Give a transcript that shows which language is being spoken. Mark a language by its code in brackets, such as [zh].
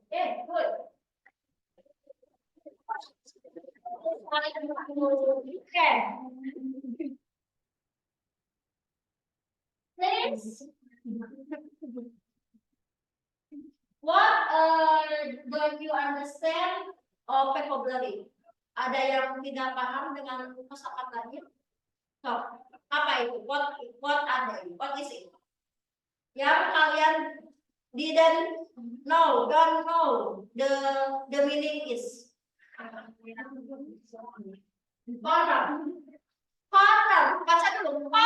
[en] Yeah, good. Okay. Next. What don't you understand of vocabulary? [id] Ada yang tidak paham dengan kosakatanya? [en] So, [id] apa itu? [en] What are they? What is it? [id] Yang kalian [en] don't know the meaning is corner. [id] Baca dulu.